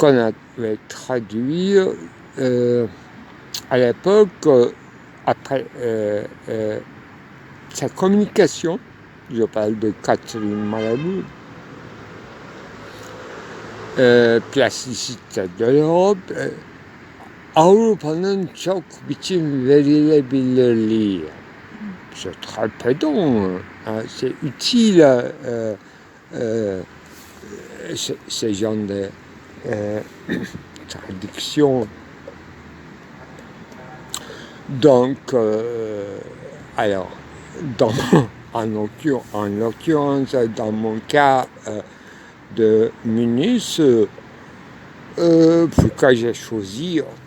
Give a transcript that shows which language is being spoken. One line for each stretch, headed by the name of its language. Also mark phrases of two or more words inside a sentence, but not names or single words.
French: qu'on avait traduit à l'époque, après sa communication, je parle de Catherine Malabou, plasticite de l'Europe,
Turkish: Avrupa'nın çok biçim verilebilirliği.
French: C'est très pédant, hein, c'est utile ce genre de traduction. Donc, alors, en l'occurrence, dans mon cas de Munus, pourquoi j'ai choisi